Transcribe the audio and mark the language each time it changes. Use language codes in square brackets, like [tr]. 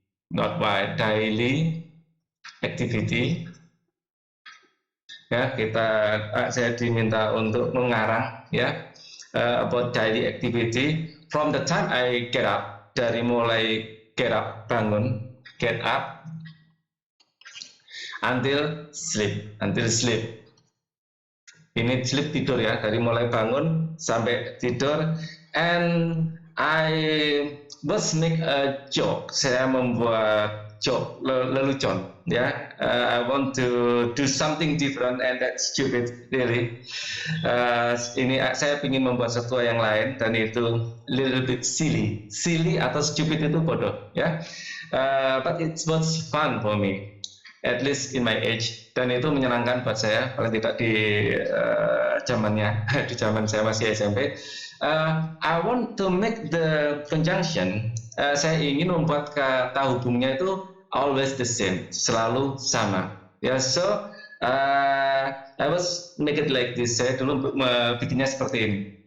[en] not why, daily activity, [id] ya, saya diminta untuk mengarang, ya, [en] about daily activity from the time I get up, [id] dari mulai [en] get up, [id] bangun, [en] get up, until sleep. [id] Ini sleep, tidur ya, dari mulai bangun sampai tidur. [en] And I was make a joke, [id] saya membuat joke, lelucon, ya. [en] I want to do something different and that's stupid, really. [id] Ini saya ingin membuat sesuatu yang lain dan itu [en] little bit silly [id] atau stupid itu bodoh, ya. [en] But it was fun for me, at least in my age, [id] dan itu menyenangkan buat saya, paling tidak di zamannya, di zaman saya masih SMP. [en] I want to make the conjunction. [id] Saya ingin membuat kata hubungnya itu [en] always the same, [id] selalu sama. [en] Ya, so I was make it like this. [id] Saya dulu bikinnya seperti ini.